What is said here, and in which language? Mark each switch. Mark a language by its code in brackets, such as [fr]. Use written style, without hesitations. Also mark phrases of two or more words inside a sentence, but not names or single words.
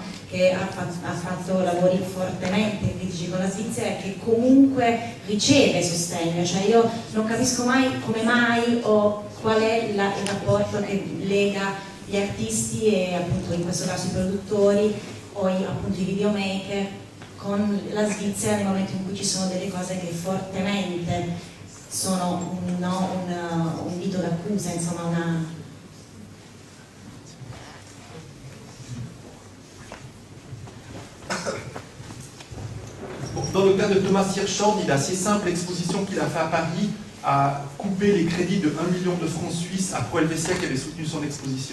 [it] Che ha fatto lavori fortemente critici con la Svizzera e che comunque riceve sostegno, cioè io non capisco mai come mai o qual è il rapporto che lega gli artisti e appunto in questo caso i produttori o appunto i videomaker con la Svizzera nel momento in cui ci sono delle cose che fortemente sono un dito d'accusa, insomma una... [fr] Dans le cas de Thomas Hirschhorn, il a assez simple l'exposition qu'il a fait à Paris a coupé les crédits de 1 million de francs suisses à Pro Helvetia qui avait soutenu son exposition.